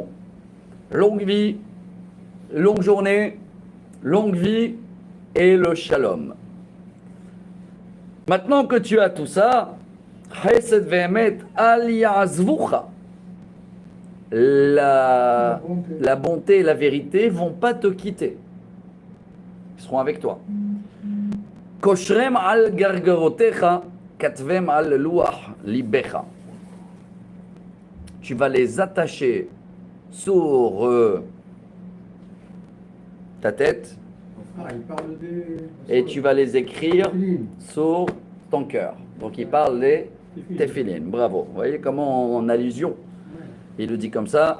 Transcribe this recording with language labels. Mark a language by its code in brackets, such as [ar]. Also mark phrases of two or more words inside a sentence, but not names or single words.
[fr] Longue vie, longue journée, longue vie et le shalom. Maintenant que tu as tout ça, [he] חסד ואמת אל יעזבוך. [fr] La bonté et la vérité vont pas te quitter. Ils seront avec toi. [he] קשרם על גרגרותיך כתבם על לוח לבך. [fr] Tu vas les attacher sur ta tête et tu vas les écrire sur ton cœur. Donc il parle des téphilines. Bravo. Vous voyez comment en allusion il le dit comme ça.